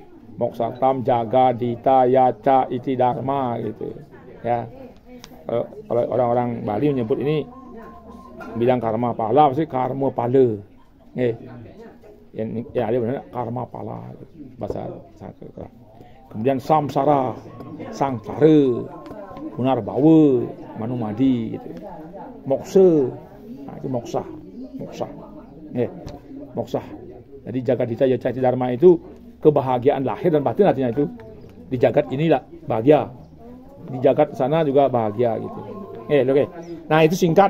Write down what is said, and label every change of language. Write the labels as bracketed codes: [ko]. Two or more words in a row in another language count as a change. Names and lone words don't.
[sa] Moksartam jaga dita yaca iti dharma gitu ya. [id] Kalau orang-orang Bali menyebut ini bilang karma pala, pasti karma pala. Ya dia benar karma pala bahasa Sanskerta. Kemudian samsara, sangsara, punarbawa, manumadi gitu. Moksa. Nah, itu moksa. Moksa. Jadi jagadita yaca iti dharma itu kebahagiaan lahir dan batin, artinya itu di jagat inilah bahagia, di jagat sana juga bahagia gitu. Oke. Nah, itu singkat.